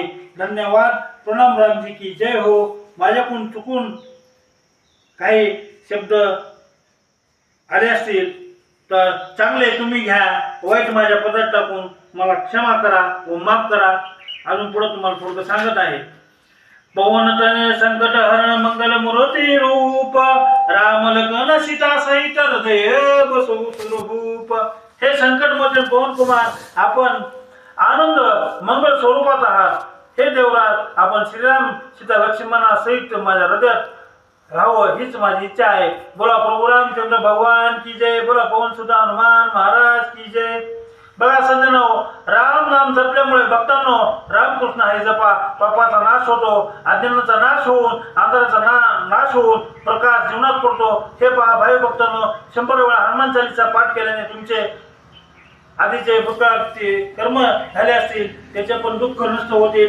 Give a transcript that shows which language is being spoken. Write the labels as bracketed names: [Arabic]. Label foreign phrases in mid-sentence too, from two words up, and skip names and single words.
[Hindi] धन्यवाद. प्रणाम. रामजी की जय हो. [Marathi] माझ्याकडून चुकून काही शब्द आले असतील तर चांगले तुम्ही घ्या, वाईट माझ्या पदरात टाकून मला क्षमा करा व माफ करा. अजून पुढे तुम्हाला थोडं सांगत आहे. [Hindi] पवन तनय संकट हरण मंगल मूर्ती रूप, राम लखन सीता सहित हृदय बसो स्वरूप. [Marathi] हे संकट मध्ये पवन कुमार, आपण आनंद मंगल स्वरूपात आहात. हे देवराज, आपण श्रीराम सीता लक्ष्मणा सहित माझ्या हृदयात राहावं हीच माझी इच्छा आहे. बोला प्रभू रामचंद्र भगवान [Hindi] की जय. [Marathi] बोला पवन सुत हनुमान महाराज [Hindi] की जय. [Marathi] बघा सज्जनो, राम नाम जपल्यामुळे भक्तांनो, रामकृष्ण हे जपा, पापाचा नाश होतो, अज्ञानाचा नाश होऊन अंधाराचा नाश होऊन प्रकाश जीवनात पडतो. हे पहा भाई भक्तांनो, 100 वेळा हनुमान चालीसा पाठ केल्याने तुमचे आधीचे भूतकाळाचे कर्म झाले असतील त्याचे पण दुःख नष्ट होतील.